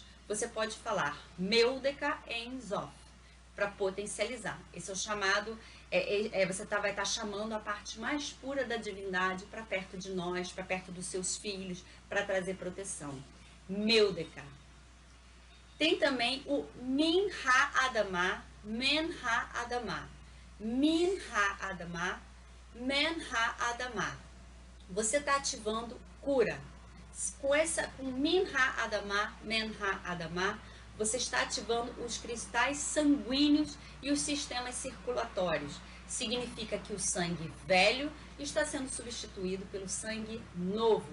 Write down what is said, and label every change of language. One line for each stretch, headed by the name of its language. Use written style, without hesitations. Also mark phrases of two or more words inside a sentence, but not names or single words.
Portuguese: Você pode falar Meudeka em Zof, para potencializar. Esse é o chamado, você vai estar chamando a parte mais pura da divindade para perto de nós, para perto dos seus filhos, para trazer proteção. meu Deká. Tem também o
Hebrew: מן האדמה מן האדמה. מן האדמה מן האדמה.
Portuguese: Você está ativando cura. Com
Hebrew: מן האדמה מן האדמה,
Portuguese: você está ativando os cristais sanguíneos e os sistemas circulatórios. Significa que o sangue velho está sendo substituído pelo sangue novo.